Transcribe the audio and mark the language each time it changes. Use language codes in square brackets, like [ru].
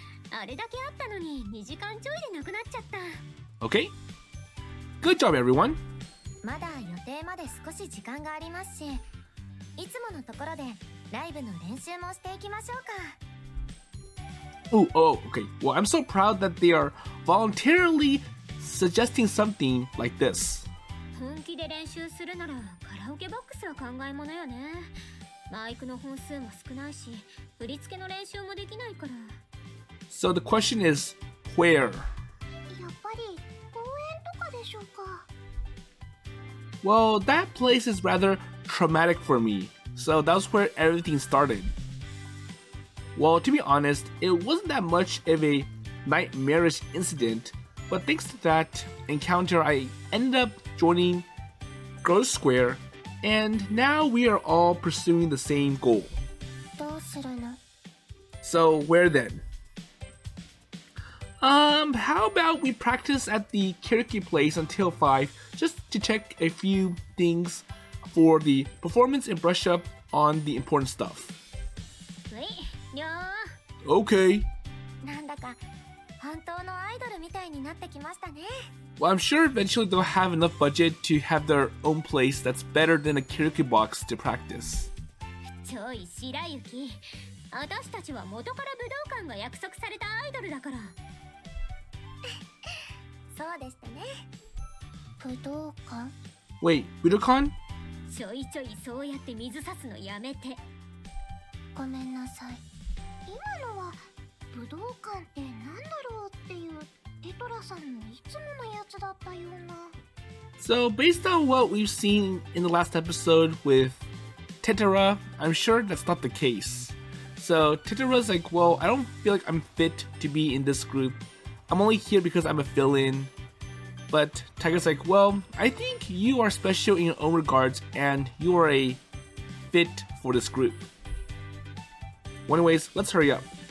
[ja] あれだけあったのに2時間ちょいでなくなっちゃった。 [en] Okay, good job everyone. [ja] まだ予定まで少し時間がありますし、いつものところでライブの練習もしていきましょうか。 [en] Okay. Well, I'm so proud that they are voluntarily suggesting something like this. [ja] 本気で練習するならカラオケボックスは考えものよね。マイクの本数も少ないし、振り付けの練習もできないから。 [en] So the question is, where? [ja] やっぱり公園とかでしょうか。 [en] Well, that place is rather traumatic for me, so that was where everything started. Well, to be honest, it wasn't that much of a nightmarish incident, but thanks to that encounter, I ended up joining Girlish Square, and now we are all pursuing the same goal. [ja] どうするの? [en] So, where then? How about we practice at the karaoke place until 5, just to check a few things for the performance and brush up on the important stuff. [ja] はい、りょう。 [en] Okay. [ja] なんだか本当のアイドルみたいになってきましたね。 [en] Well, I'm sure eventually they'll have enough budget to have their own place that's better than a karaoke box to practice. [ja] ちょい白雪。私たちは元から武道館が約束されたアイドルだから。そうでしたね。武道館? [en] Wait, Budokan? [ja] ちょいちょいそうやって水差すのやめて。ごめんなさい。今のは武道館ってなんだろうっていうテトラさんのいつものやつだったような。 [en] So, based on what we've seen in the last episode with Tetera, I'm sure that's not the case. So, Tetera's like, well, I don't feel like I'm fit to be in this group. I'm only here because I'm a fill-in. But Tiger's like, well, I think you are special in your own regards and you are a fit for this group. Well, anyways, let's hurry up.